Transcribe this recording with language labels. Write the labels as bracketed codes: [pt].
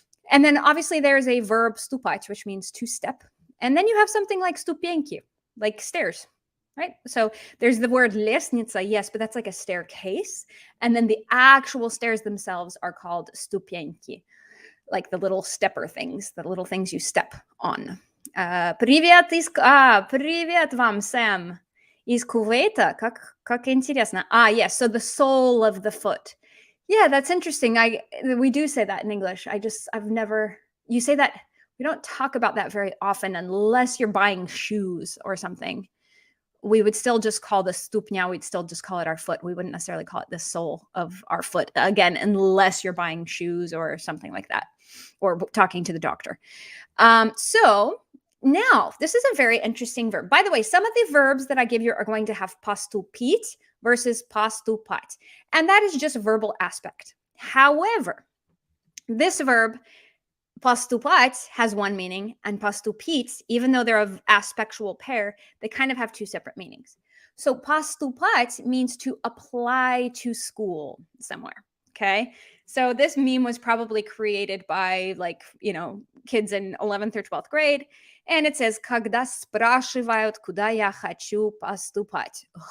[en] And then obviously there's a verb stupat, which means to step. And then you have something like stupienki, like stairs, right? So there's the word lesnitsa, yes, but that's like a staircase. And then the actual stairs themselves are called stupienki, like the little stepper things, the little things you step on. [ru] Привет, привет вам, Sam. Из Кувейта. Как интересно. [en] Yes, so the sole of the foot. Yeah, that's interesting. We do say that in English. I've never, you say that, we don't talk about that very often unless you're buying shoes or something. We would still just call the stupnya, we'd still just call it our foot. We wouldn't necessarily call it the sole of our foot, again, unless you're buying shoes or something like that, or talking to the doctor. So now, this is a very interesting verb. By the way, some of the verbs that I give you are going to have postupit versus postupat, and that is just verbal aspect. However, this verb, postupat, has one meaning, and postupit, even though they're an aspectual pair, they kind of have two separate meanings. So postupat means to apply to school somewhere, okay? So this meme was probably created by, like, kids in 11th or 12th grade. And it says, [ru] когда спрашивают, куда я хочу поступать.